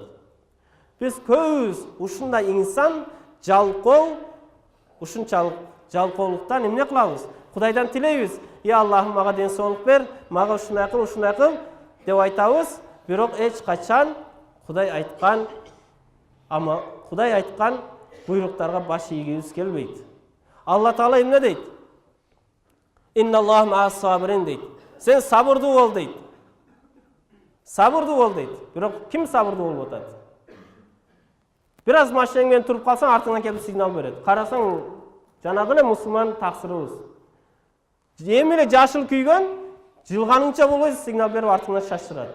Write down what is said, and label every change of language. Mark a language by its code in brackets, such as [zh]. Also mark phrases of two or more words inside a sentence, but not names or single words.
[ky] Биз көбүбүз ушундай инсан жалкоо, ушунчалык жалкоолуктан эмне кылабыз? Кудайдан тилейбиз. Аллахым мага денсаулык бер, мага ушундай кыл деп айтабыз. Бирок эч качан Кудай айткан буйруктарга баш ийгибиз келбейт. Алла Таала эмне дейт? [ar] إن الله مع الصابرين дейт. [ky] Сен сабырдуу бол дейт. Сабырдуу бол дейт. Бирок ким сабырдуу болуп атат? Бир аз машинаң менен туруп калсаң, артыңан келип сигнал берет. Карасаң, жанагы эле мусулман таксырыбыз. Эми эле жашыл күйгөн, жылганыңча болбой сигнал берип артыңан шаштырат.